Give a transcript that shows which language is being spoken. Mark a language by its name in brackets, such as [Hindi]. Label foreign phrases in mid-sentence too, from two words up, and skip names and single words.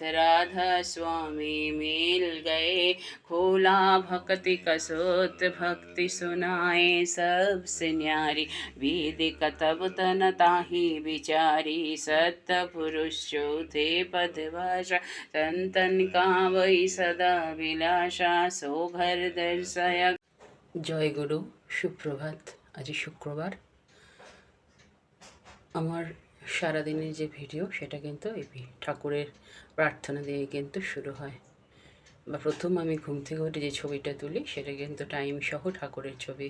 [Hindi] राधा स्वामी मिल गए, खोला भक्ति कसोत, भक्ति सुनाए सबसे न्यारी। वेद कतब तन ताहि विचारी, सत्य पुरुष चौथे पदभाषा। संतन का वही सदा বিলাসা, सो घर दर्शय। [Bangla] জয় গুরু, সুপ্রভাত। আজ শুক্রবার। আমার সারাদিনের যে ভিডিও সেটা কিন্তু এই ঠাকুরের প্রার্থনা দিয়ে কিন্তু শুরু হয়। বা প্রথম আমি ঘুম থেকে উঠে যে ছবিটা তুলি সেটা কিন্তু টাইম সহ ঠাকুরের ছবি।